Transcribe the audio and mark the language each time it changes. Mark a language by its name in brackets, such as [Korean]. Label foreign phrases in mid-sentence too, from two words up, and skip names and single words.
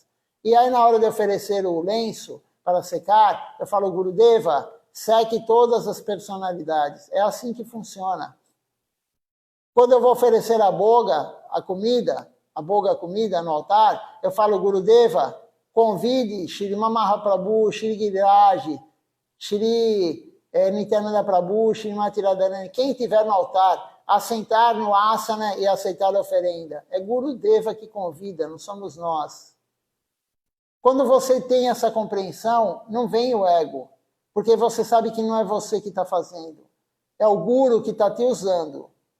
[Portuguese] E aí na hora de oferecer o lenço, para secar, eu falo, Gurudeva, seque todas as personalidades. É assim que funciona. Quando eu vou oferecer a boga, a comida no altar, eu falo, Gurudeva, convide Shri Mahaprabhu, Shri Giriraj, Shri Nityananda Prabhu, Shri Mati Radharani, quem estiver no altar, a sentar no asana e aceitar a oferenda. É Gurudeva que convida, não somos nós. Quando você tem essa compreensão, não vem o ego, porque você sabe que não é você que está fazendo, é o Guru que está te usando.